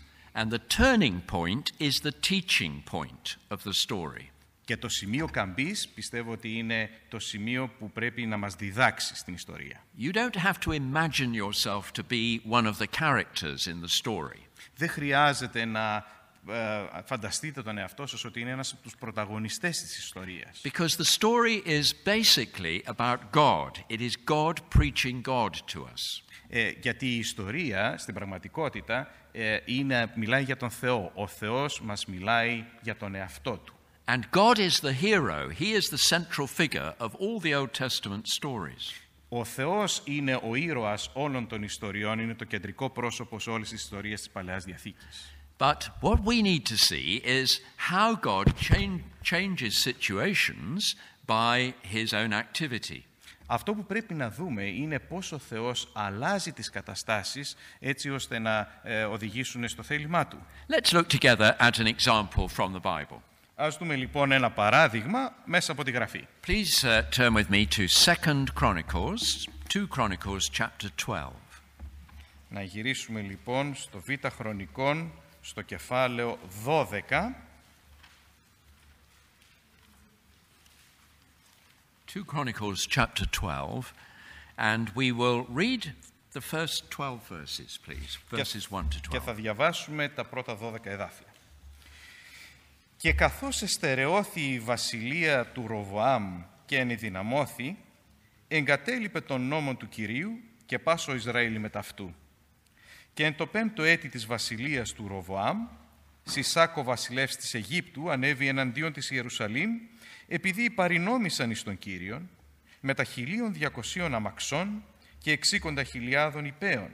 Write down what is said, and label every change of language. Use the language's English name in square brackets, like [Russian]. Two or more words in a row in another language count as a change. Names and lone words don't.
[English] And the turning point is the teaching point of the story. [Greek] Και το σημείο καμπής πιστεύω ότι είναι το σημείο που πρέπει να μας διδάξει στην ιστορία. [English] You don't have to imagine yourself to be one of the characters in the story. [Greek] Δεν χρειάζεται να φανταστείτε τον εαυτό σας ότι είναι ένας από τους πρωταγωνιστές της ιστορίας. [English] Because the story is basically about God. It is God preaching God to us. [Greek] Γιατί η ιστορία στην πραγματικότητα μιλάει για τον Θεό. Ο Θεός μας μιλάει για τον εαυτό του. [English] And God is the hero. He is the central figure of all the Old Testament stories. [Greek] Ο Θεός είναι ο ήρωας όλων των ιστοριών, είναι το κεντρικό πρόσωπο σε όλες τις ιστορίες της Παλαιάς Διαθήκης. [English] But what we need to see is how God changes situations by his own activity. [Greek] Αυτό που πρέπει να δούμε είναι πώς ο Θεός αλλάζει τις καταστάσεις έτσι ώστε να οδηγήσουν στο θέλημά του. [English] Let's look together at an example from the Bible. [Greek] Ας δούμε λοιπόν ένα παράδειγμα μέσα από τη Γραφή. [English] Please turn with me to 2 Chronicles chapter 12. [Greek] Να γυρίσουμε λοιπόν στο Β' Χρονικών, στο κεφάλαιο 12. [English] 2 Chronicles chapter 12, and we will read the first 12 verses, please, verses 1 to 12. [Greek] Και θα διαβάσουμε τα πρώτα 12 εδάφια. Και καθώς εστερεώθη η βασιλεία του Ροβοάμ και ενεδυναμώθη, εγκατέλειπε τον νόμο του Κυρίου και πάσο Ισραήλ με ταυτού. Και εν το 5ο έτη της βασιλείας του Ροβοάμ, Σισάκ ο βασιλεύς της Αιγύπτου ανέβη εναντίον της Ιερουσαλήμ, επειδή υπαρινόμησαν εις τον Κύριον, με τα 1.200 αμαξών και 60.000 υπέων.